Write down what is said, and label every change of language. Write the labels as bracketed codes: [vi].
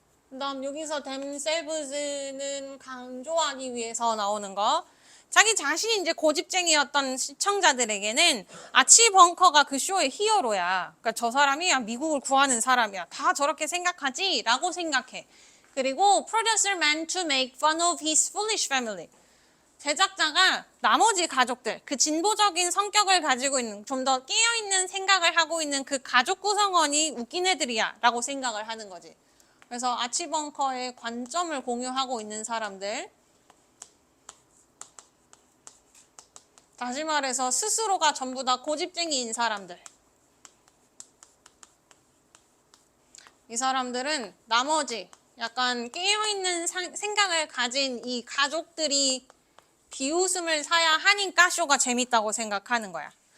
[ko] 그 다음 여기서 themselves는 강조하기 위해서 나오는 거. 자기 자신이 이제 고집쟁이였던 시청자들에게는 아치 벙커가 그 쇼의 히어로야. 그러니까 저 사람이 미국을 구하는 사람이야. 다 저렇게 생각하지? 라고 생각해. 그리고 [en] producer meant to make fun of his foolish family. [ko] 제작자가 나머지 가족들, 그 진보적인 성격을 가지고 있는, 좀 더 깨어있는 생각을 하고 있는 그 가족 구성원이 웃긴 애들이야 라고 생각을 하는 거지. 그래서 아치벙커의 관점을 공유하고 있는 사람들, 다시 말해서 스스로가 전부 다 고집쟁이인 사람들, 이 사람들은 나머지 약간 깨어있는 생각을 가진 이 가족들이 비웃음을 사야 하니까 쇼가 재밌다고 생각하는 거야.